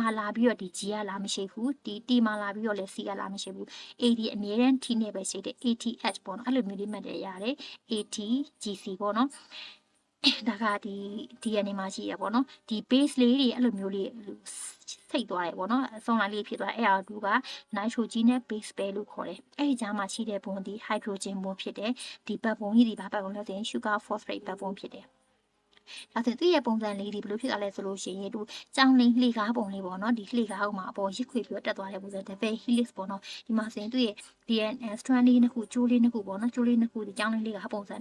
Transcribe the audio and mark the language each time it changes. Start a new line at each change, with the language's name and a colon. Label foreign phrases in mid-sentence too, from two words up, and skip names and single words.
Burmese: လာပြီးတော့ဒီ G ကလာမရှိဘူးဒီ T မှာလာပြီးတော့လဲ C ကလာမရှိဘူး AD အမြဲတမ်း T နဲ့ပဲရှိတယ် ATH ပေါ့နော်အဲ့လိုမျိုးလေးမှတ်တယ်ရတယ် AT GC ပေါ့နော်ဒါကဒီ DNA မှာရှိရပေါ့နော်ဒီ base လေးတွေအဲ့လိုမျိုးလေးစိတ်သွားတယ်ပေါ့နော်အစုံလိုက်လေးဖြစ်သွားအဲ့အတူက
English: nitrogenous base pair
Burmese: လို့ခေါ်တယ်အဲ့ဒီကြားမှာရှိတဲ့ဘုံဒီ
English: hydrogen bond
Burmese: ဖြစ်တယ်ဒီဘက်ဘုံကြီးဒီဘာဘက်ဘုံလဲဆိုရင်
English: sugar phosphate
Burmese: ဘက်ဘုံဖြစ်တယ် ဒါဆိုရင်သူ့ရဲ့ပုံစံလေးဒီဘယ်လိုဖြစ်သွားလဲဆိုလို့ရှိရင်သူကြောင်လင်းလှေကားပုံလေးပေါ့နော်ဒီလှေကားပုံမှာအပေါ်ရစ်ခွေပြီးတော့တက်သွားတဲ့ပုံစံ
English: double helix
Burmese: ပေါ့နော်ဒီမှာဆိုရင်သူ့ရဲ့
English: DNA strand
Burmese: လေးနှစ်ခုကျိုးလေးနှစ်ခုပေါ့နော်ကျိုးလေးနှစ်ခုဒီကြောင်လင်းလေးကပုံစံ